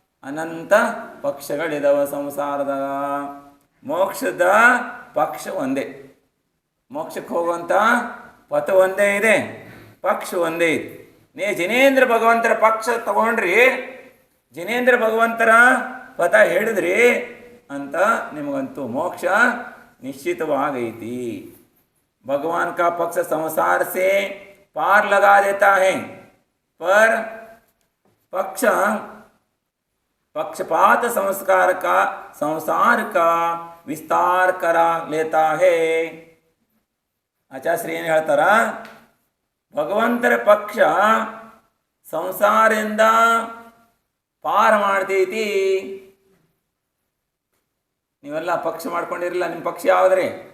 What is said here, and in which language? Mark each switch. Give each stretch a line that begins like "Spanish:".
Kannada: ಅನಂತ ಪಕ್ಷಗಳಿದಾವ ಸಂಸಾರದಾಗ. ಮೋಕ್ಷದ ಪಕ್ಷ ಒಂದೇ, ಮೋಕ್ಷಕ್ಕೆ ಹೋಗುವಂಥ ಪಥ ಒಂದೇ ಇದೆ, ಪಕ್ಷ ಒಂದೇ ಇದೆ. ನೀ ಜಿನೇಂದ್ರ ಭಗವಂತರ ಪಕ್ಷ ತಗೊಂಡ್ರಿ, ಜಿನೇಂದ್ರ ಭಗವಂತರ ಪಥ ಹೇಳಿದ್ರಿ ಅಂತ ನಿಮಗಂತೂ ಮೋಕ್ಷ निश्चितवागैति।
Hindi: भगवान का पक्ष संसार से पार लगा देता है, पर पक्ष पक्षपात संसार का विस्तार करा लेता है।
Kannada: आचार्य ಏನು ಹೇಳ್ತಾರ, ಭಗವಂತರ ಪಕ್ಷ ಸಂಸಾರದಿಂದ ಪಾರ ಮಾಡ್ತೈತಿ. ನೀವೆಲ್ಲ ಪಕ್ಷ ಮಾಡ್ಕೊಂಡಿರಲಿಲ್ಲ, ನಿಮ್ಮ ಪಕ್ಷ ಯಾವುದ್ರಿ?